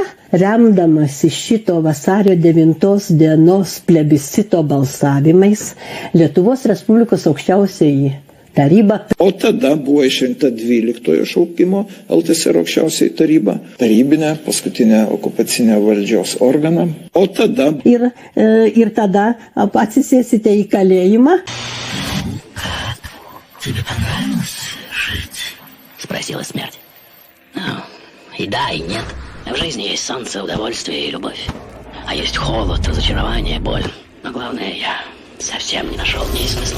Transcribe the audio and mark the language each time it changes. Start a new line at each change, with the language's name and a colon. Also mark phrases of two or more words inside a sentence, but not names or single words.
Lithuanian: Remdamasi šito vasario 9 dienos plebiscito balsavimais, Lietuvos Respublikos aukščiausioji taryba. O tada buvo išrinkta 12 šaukimo LTSR aukščiausiai taryba. Tarybinę paskutinę okupacinę valdžios organą. O tada. Ir tada atsisėsite į kalėjimą.
Russian: Тебе понравилось жить? Спросила смерть. Ну, и да, и нет. В жизни есть солнце, удовольствие и любовь. А есть холод, разочарование, боль. Но главное, я совсем не нашел в ней смысла.